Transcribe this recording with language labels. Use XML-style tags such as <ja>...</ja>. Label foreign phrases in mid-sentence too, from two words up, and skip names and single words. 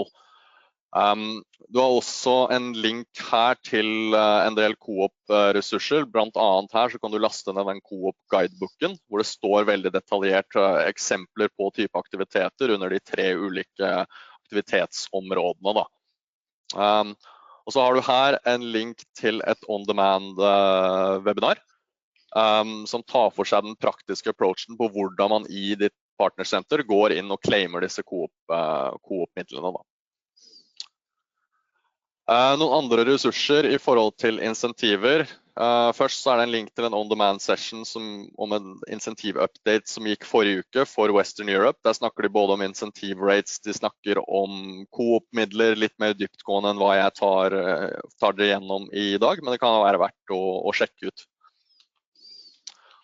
<no>Du har også en link her til en del co-op-ressurser. Blant annet her så kan du laste ned den co-op-guidebooken, hvor det står veldig detaljert eksempler på type aktiviteter under de 3 ulike aktivitetsområdene da. Og så har du her en link til et</no> <en>on-demand webinar</en> <no>som tar for seg den praktiske approachen på hvordan man i ditt partnersenter går inn og claimer disse co-op-midlene da. Noen andre ressurser i forhold til insentiver. Først så det en link til en</no> <en>on-demand session</en> <no>om en insentiv-update som gikk forrige uke for Western Europe. Der snakker de både om</no> <en>incentive rates,</en> <no>de snakker om co-op-midler, litt mer dyptgående enn hva jeg tar dere gjennom i dag, men det kan være verdt å sjekke ut.</no>